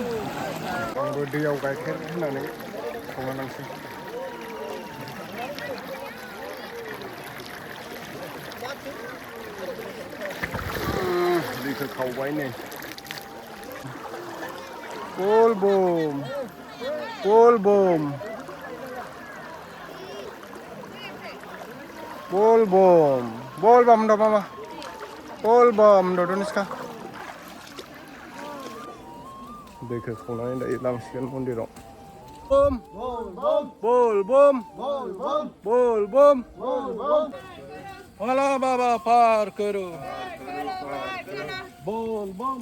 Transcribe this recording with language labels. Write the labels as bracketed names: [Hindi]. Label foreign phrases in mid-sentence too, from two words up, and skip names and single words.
[Bodo] आंबो दैयाव गाइखेर होनानै संना लांसै दैखौ खावबाय नै बलबम बलबम बलबम बलबम द मामा बलबम द दनिस्का दैखौ खावनानै दायो लांसिगोन मन्दिराव बलबम बलबम [Hindi] भोला बाबा पार करो बलबम